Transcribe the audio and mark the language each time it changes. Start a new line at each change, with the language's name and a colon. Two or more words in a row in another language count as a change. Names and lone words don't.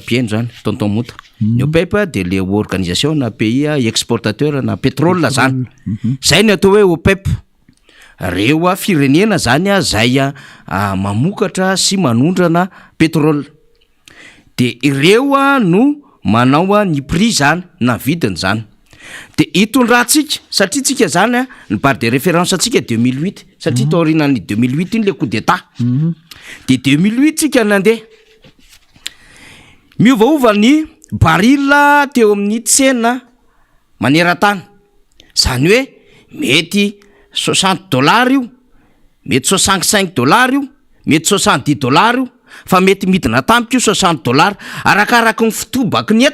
Malagasy: piaino zany tonton mota ny OPEP de
French: le organisation
Malagasy: na
French: pays exportateur
Malagasy: na pétrole zany zay ny atao hoe OPEP reo firenena zany zay mamokatra sy manondrana pétrole de ireo no manao ny prix zany na vidiny zany de itondratsika satria tsika zany ny
French: barre de référence
Malagasy: atsika 2008 satria taorinany 2008 iny
French: le coup d'état de 2008
Malagasy: tsika nandeha miovaova ny baril teo amin'ny tsena maneran-tany zany hoe mety $60 io mety $65 io mety $70 io fa mety midina tampoka io $60 arakaraka ny fitobaky ny